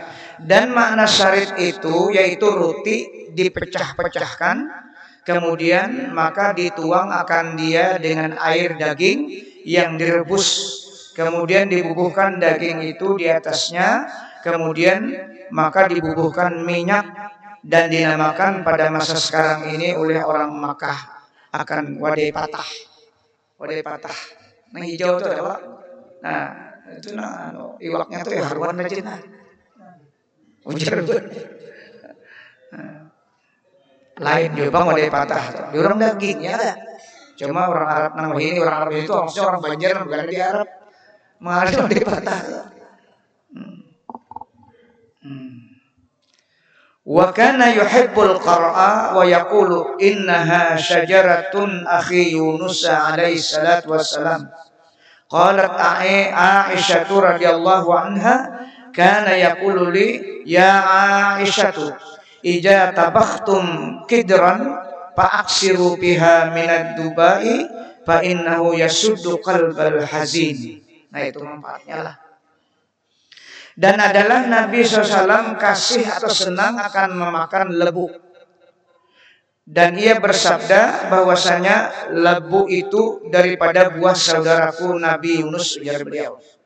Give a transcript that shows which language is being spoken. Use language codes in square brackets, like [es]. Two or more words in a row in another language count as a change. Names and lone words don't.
[id] Dan makna sarit itu yaitu roti dipecah-pecahkan, kemudian maka dituang akan dia dengan air daging yang direbus, kemudian dibubuhkan daging itu di atasnya, kemudian maka dibubuhkan minyak dan dinamakan pada masa sekarang ini oleh orang Makkah akan [bjn] wadai patah. Wadai patah. Nah hijau itu adalah, itu iwaknya tuh ya haruan aja nah. Ujar lain juga wadai patah. [id] Di orang dagingnya ada. Cuma orang Arab nama ini, orang Arab itu maksudnya orang Banjar bukan di Arab. Mengalami [bjn] wadai patah. [ar] وكان يحب القرع ويقول إنها شجرة أخي يونس عليه الصلاة والسلام. قالت عائشة رضي الله عنها كان يقول لي يا عائشة إذا طبختم قدرا فأكثروا بها من الدباء فإنه يشد قلب الحزين. [id] Nah itu manfaatnya lah. Dan adalah Nabi SAW kasih atau senang akan memakan lebu. Dan ia bersabda bahwasanya lebu itu daripada buah saudaraku Nabi Yunus, ujar beliau.